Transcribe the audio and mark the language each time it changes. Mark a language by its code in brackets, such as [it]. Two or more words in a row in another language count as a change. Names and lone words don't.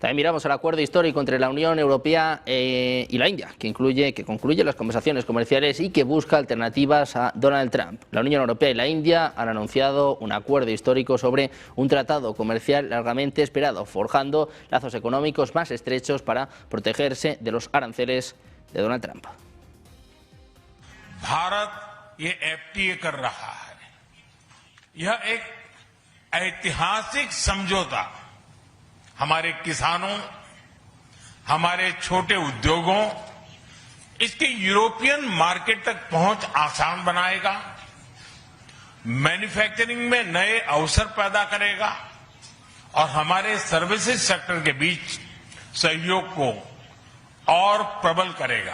[es] También miramos el acuerdo histórico entre la Unión Europea y la India, que concluye las conversaciones comerciales y que busca alternativas a Donald Trump. La Unión Europea y la India han anunciado un acuerdo histórico sobre un tratado comercial largamente esperado, forjando lazos económicos más estrechos para protegerse de los aranceles de Donald Trump. [hi] भारत ये एफटीए कर रहा है। यह एक ऐतिहासिक समझौता हमारे किसानों, हमारे छोटे उद्योगों, इसके [en] European market [hi] तक पहुंच आसान बनाएगा, मैन्युफैक्चरिंग में नए अवसर पैदा करेगा और हमारे [en] services sector [hi] के बीच सहयोग को और प्रबल करेगा।